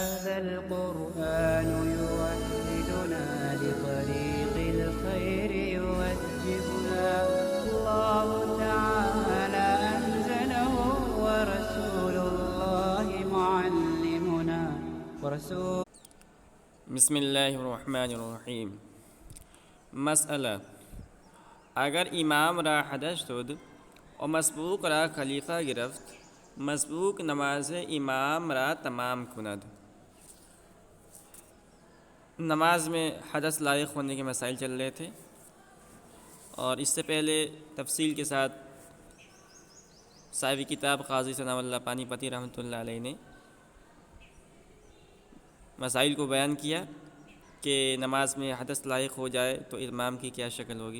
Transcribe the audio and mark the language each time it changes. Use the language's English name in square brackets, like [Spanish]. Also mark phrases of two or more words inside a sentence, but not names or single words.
[Arabic] هذا القرآن يوحدنا لطريق الخير يوجهنا الله تعالى أنزله ورسول الله معلمنا ورسول بسم اللہ الرحمن الرحیم۔ [Persian] مسئلہ: اگر امام را حدث شد و مسبوق را خلیفہ گرفت، مسبوق نماز امام را تمام کند۔ [Urdu] نماز میں حدث لائق ہونے کے مسائل چل رہے تھے، اور اس سے پہلے تفصیل کے ساتھ صاحب کتاب قاضی ثناء اللہ پانی پتی [Arabic] رحمۃ اللہ علیہ [Urdu] نے مسائل کو بیان کیا کہ نماز میں حدث لاحق ہو جائے تو امام کی کیا شکل ہوگی۔